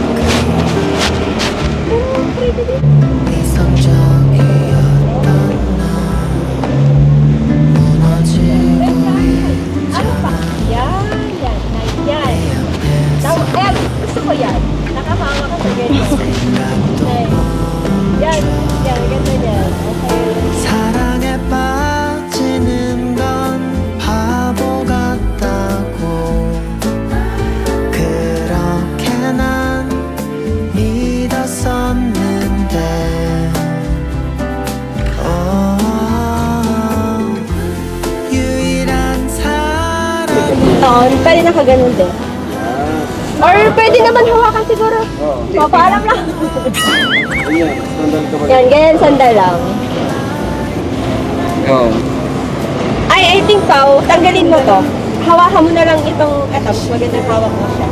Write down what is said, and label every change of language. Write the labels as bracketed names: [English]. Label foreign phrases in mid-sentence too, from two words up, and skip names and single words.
[Filipino] Ano pa? Yan. Yan. Nice. Yan. Gusto ko yan. Nakakawa ka sa ganyan. Nice. Yan. Yan. Ganda yan. Okay. [Korean] 사랑에 빠지는 건 바보 같다고 그렇게 난 믿었었는데 유일한 사람 [Filipino] Oo, pwede nakaganon din. Or pwede naman hawakan siguro. Papaalam lang. Ayan, standard ka ba? Yan, ganyan sandal lang. Oo. [English] I think [Filipino] Pao, tanggalin mo to. Hawakan mo na lang itong magandang hawak mo siya.